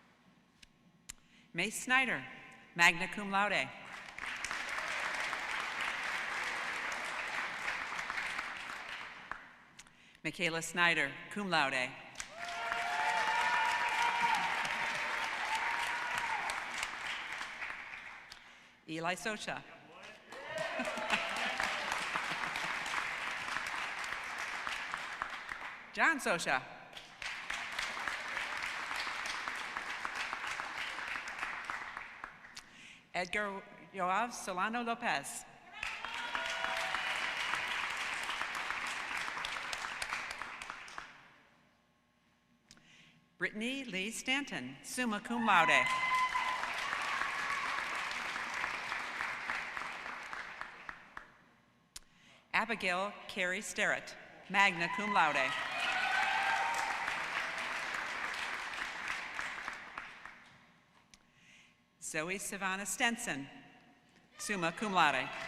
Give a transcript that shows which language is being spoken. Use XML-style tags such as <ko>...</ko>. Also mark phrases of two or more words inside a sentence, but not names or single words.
<en>Mace Snyder,</en> <la>magna cum laude.</la> <en>Michaela Snyder,</en> <la>cum laude.</la> <en>Eli Socha. John Socha. Edgar Yoav Solano Lopez. Brittany Lee Stanton,</en> <la>summa cum laude.</la> <en>Abigail Carey Sterrett,</en> <la>magna cum laude.</la> <en>Zoe Savannah Stenson,</en> <la>summa cum laude.</la>